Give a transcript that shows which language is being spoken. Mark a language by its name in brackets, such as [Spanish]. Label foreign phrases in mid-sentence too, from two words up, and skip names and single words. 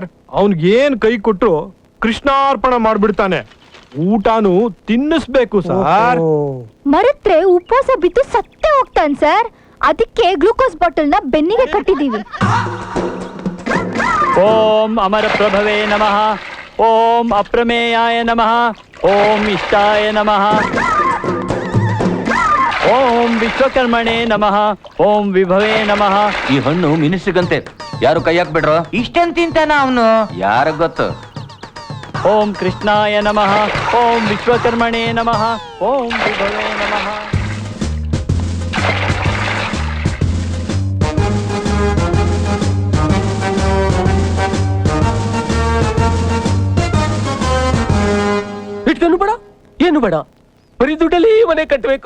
[Kannada] ಅವನ್ಗೆ ಏನ್ ಕೈ ಕೊಟ್ರು ಕೃಷ್ಣಾರ್ಪಣ ಮಾಡ್ಬಿಡ್ತಾನೆ. ಊಟನು ತಿನ್ನಿಸ್ಬೇಕು ಸರ್. ಮರತ್ರೆ ಉಪವಾಸ ಬಿದ್ದು ಸತ್ತೇ ಹೋಗ್ತಾನೆ ಸರ್. ಅದಕ್ಕೆ ಗ್ಲೂಕೋಸ್ ಬಾಟಲ್ ನ ಬೆನ್ನಿಗೆ ಕಟ್ಟಿದೀವಿ. [Sanskrit] ಓಂ ಅಮರ ಪ್ರಭವೇ ನಮಃ, ಓಂ ಅಪ್ರಮೇಯಾಯ ನಮಃ, ಓಂ ಇಷ್ಟಾಯ ನಮಃ, ಓಂ ವಿಶ್ವಕರ್ಮಣೇ ನಮಃ, ಓಂ ವಿಭವೇ ನಮಃ. [Kannada] ಈ ಹಣ್ಣು ಮಿನಿಸ್ಟ್ರಿಗಂತೆ, ಯಾರು ಕೈ ಹಾಕ್ಬಿಡ್ರು. ಇಷ್ಟೇನ್ ತಿಂತಾನ ಅವನು, ಯಾರ ಗೊತ್ತು. [Sanskrit] ಓಂ ಕೃಷ್ಣಾಯ ನಮಃ, ಓಂ ವಿಶ್ವಕರ್ಮಣೇ ನಮಃ, ಓಂ ವಿಭವೇ ನಮಃ. [Kannada] ಇಟ್ಕೊಂಡು ಬೇಡ, ಏನು ಬೇಡ, ಬರೀ ದುಡ್ಡಲ್ಲಿ ಮನೆ ಕಟ್ಟಬೇಕು.